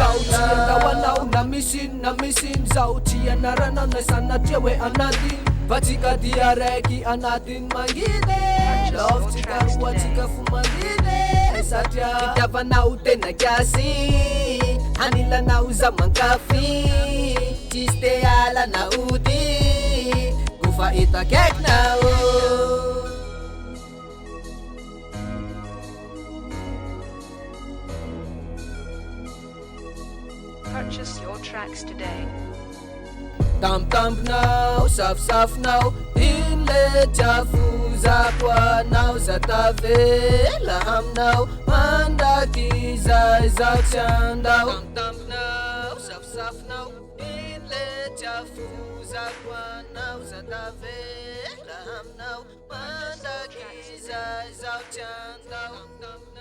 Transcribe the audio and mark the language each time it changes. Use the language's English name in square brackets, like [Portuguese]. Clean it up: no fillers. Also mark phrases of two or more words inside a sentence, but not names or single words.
[Malagasy] Zaho tsy andao anao na misiny, zaho tsy anaranao na sanatria hoe anatiny, fa tsika dia raiky anatiny manginy. Love tsika roa tsika fo manginy, satria fitiavanao tena kiasy, anilanao za mankafy, tsisy te alana ody, kofa itakaikinao. [English] Purchase your tracks today. [Malagasy] Tampitampinao, safisafinao, ino le tiavozako anao za tavela aminao, mandaky zay zaho tsy andao. Tampitampinao, safisafinao, ino le tiavozako anao za tavela aminao, mandaky zay zaho tsy andao.